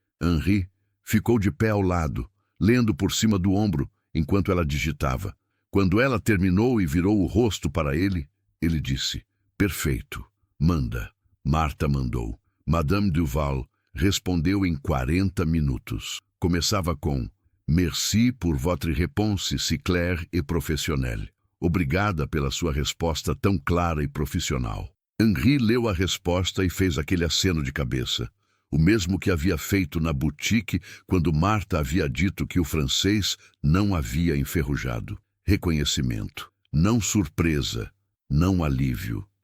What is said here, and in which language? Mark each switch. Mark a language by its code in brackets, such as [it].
[pt] Henri ficou de pé ao lado, lendo por cima do ombro enquanto ela digitava. Quando ela terminou e virou o rosto para ele, ele disse, perfeito, manda. Marta mandou. Madame Duval respondeu em 40 minutos. Começava com [fr] Merci pour votre réponse si claire et professionnelle. [pt] Obrigada pela sua resposta tão clara e profissional. Henri leu a resposta e fez aquele aceno de cabeça. O mesmo que havia feito na boutique quando Marta havia dito que o francês não havia enferrujado. Reconhecimento. Não surpresa. Não alívio.